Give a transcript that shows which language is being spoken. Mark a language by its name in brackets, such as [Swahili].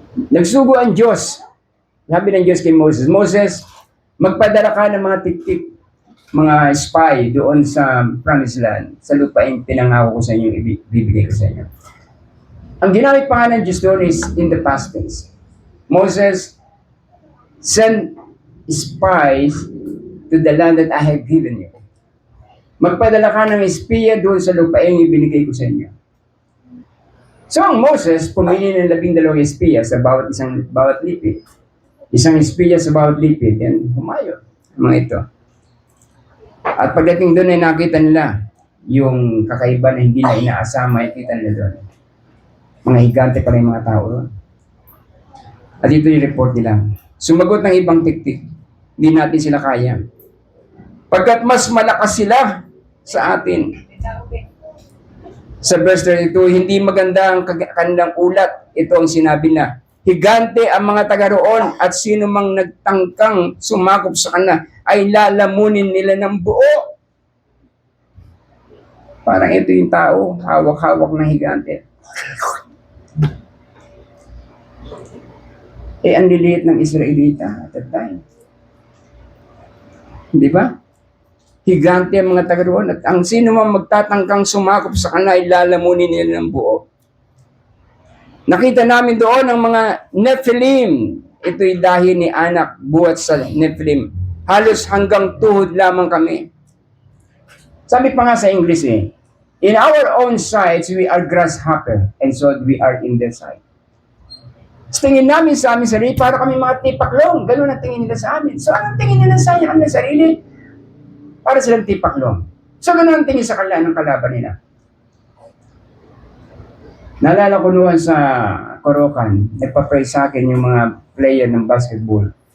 [Filipino] Nagsugo ang Diyos. Sabi ng Diyos kay Moses, Moses, magpadala ka ng mga tik-tik, mga spy doon sa promised land, sa lupain pinangako ko sa inyo, ibibigay ko sa inyo. Ang ginamit pa nga ng Diyos doon [English] is in the past tense. Moses, send spies to the land that I have given you. [Filipino] Magpadala ka ng espiya doon sa lupain yung binigay ko sa inyo. So ang Moses, pumili ng 12 espiya sa bawat lipid. Isang espiya sa bawat lipid, yan, humayo. Mga ito. At pagdating doon ay nakita nila yung kakaiba na hindi na inaasama, makikita nila doon. Mga higante pala yung mga tao doon. At ito yung report nila. Sumagot ng ibang tiktik, hindi natin sila kaya. Pagkat mas malakas sila sa atin. Sa verse 32, hindi maganda ang kanilang ulat. Ito ang sinabi na, higante ang mga taga roon at sino mang nagtangkang sumakop sa kanila ay lalamunin nila ng buo. Parang ito yung tao, hawak-hawak ng higante. Ang liliit ng Israelita [English] at that time. [Filipino] Di ba? Higante ang mga taga roon at ang sino mang magtatangkang sumakop sa kanila ay lalamunin nila ng buo. Nakita namin doon ang mga Nephilim. Ito'y dahil ni anak buhat sa Nephilim. Halos hanggang tuhod lamang kami. Sabi pa nga sa English [English] in our own sights, we are grasshopper, and so we are in their sight. [Filipino] Tingin namin sa amin sarili, para kami mga tipaklong. Ganun ang tingin nila sa amin. So, anong tingin nila sa amin sarili? Para silang tipaklong. So, ganun ang tingin sa kanila ng kalaban nila. Naalala ko noon sa Korokan, nagpa-pray sa akin yung mga player ng basketball.